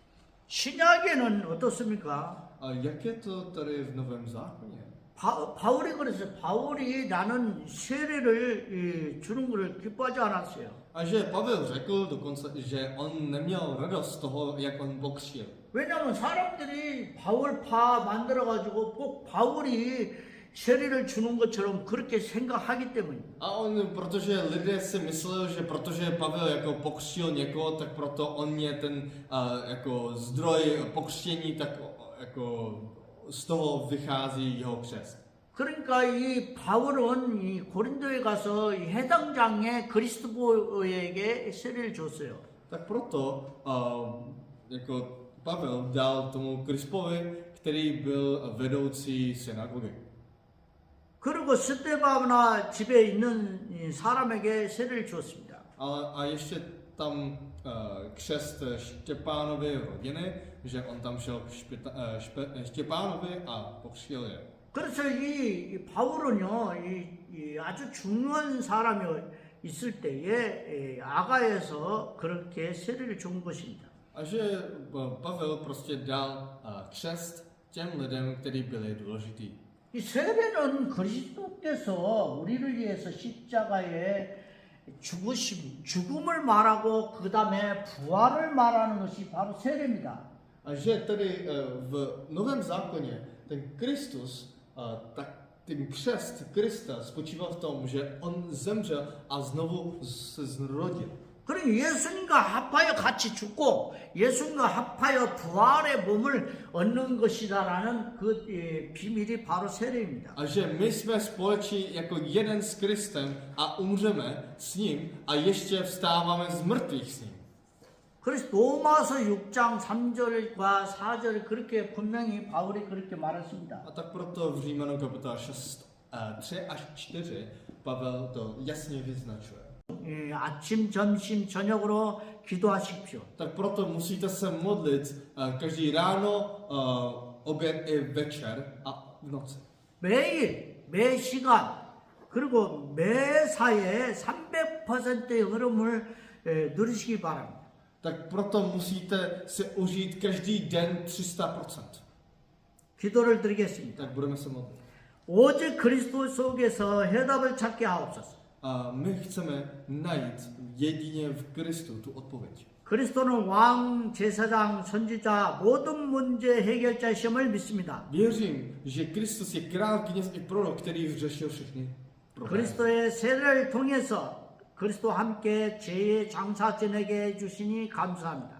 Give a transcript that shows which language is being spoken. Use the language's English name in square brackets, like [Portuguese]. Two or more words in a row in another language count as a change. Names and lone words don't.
[Korean] 신약에는 어떻습니까? [Czech] A jak je to tady v Novém zákoně? [Korean] 바울이 그랬어요. 바울이 나는 세례를 주는 것을 기뻐하지 않았어요. [Czech] A že Pavel řekl dokonce, že on neměl radost z toho, jak on pokřtil. [Korean] 왜냐하면 사람들이 바울파 만들어가지고 꼭 바울이 세례를 주는 것처럼 그렇게 생각하기 때문입니다. [Czech] A protože lidé si mysleli, že protože Pavel jako pokřtil někoho, tak proto on je ten jako zdroj pokřtění, tak jako z toho vychází jeho křest. [Korean] 그러니까 이 바울은 이 고린도에 가서 이 해당장에 그리스도에게 세례를 줬어요. [Czech] Tak proto jako Pavel dal tomu Krispovi, který byl vedoucí synagogy. [Korean] 그리고 스데바나 집에 있는 이 사람에게 세례를 주었습니다. [Czech] A ještě tam křest Štěpánovy rodiny, že on tam šel k Štěpánovi a pokřtil je. [Korean] 그래서 이 바울은요, 이 아주 중요한 사람이 있을 때에 아가에서 그렇게 세례를 준 것입니다. [Czech] A že Pavel prostě dal křest těm lidem, kteří byli důležitý. [Korean] 이 세례는 그리스도께서 우리를 위해서 십자가에 죽음을 말하고 그 다음에 부활을 말하는 것이 바로 세례입니다. [Czech] A že tady v Novém zákoně ten Kristus, tak ten křest Krista spočíval v tom, že on zemřel a znovu se zrodil. [Korean] 그러니 예수님과 합하여 같이 죽고 예수님과 합하여 부활의 몸을 얻는 것이다라는 그 비밀이 바로 세례입니다. [Czech] A že my jsme společí jako jeden s Kristem a umřeme s ním a ještě vstáváme z mrtvých s ním. [Korean] 그래서 로마서 6장 3절과 4절 그렇게 분명히 바울이 그렇게 말했습니다. [Czech] A tak proto v Římanům kapitola 6, 3 až 4 Pavel to jasně vyznačuje. [Korean] 아침, 점심, 저녁으로 기도하십시오. [Czech] Tak proto musíte se modlit každý ráno, oběd i večer a v noci. [Korean] 매일, 매 시간, 그리고 매사에 300%의 흐름을 누리시기 바랍니다. [Czech] Tak proto musíte si užít každý den 300%. [Korean] 기도를 드리겠습니다. [Czech] Tak budeme se modlit. [Korean] 오직 그리스도 속에서 해답을 찾게 하옵소서. [Czech] A my chceme najít jedině v Kristu tu odpověď. [Korean] 그리스도는 왕, 제사장, 선지자 모든 문제 해결자심을 믿습니다. [Czech] Věřím, že Kristus je král, kněz i prorok, který vyřešil všechny problémy. [Korean] 그리스도의 세례를 통해서 그리스도와 함께 죄의 장사 지내게 해주시니 감사합니다.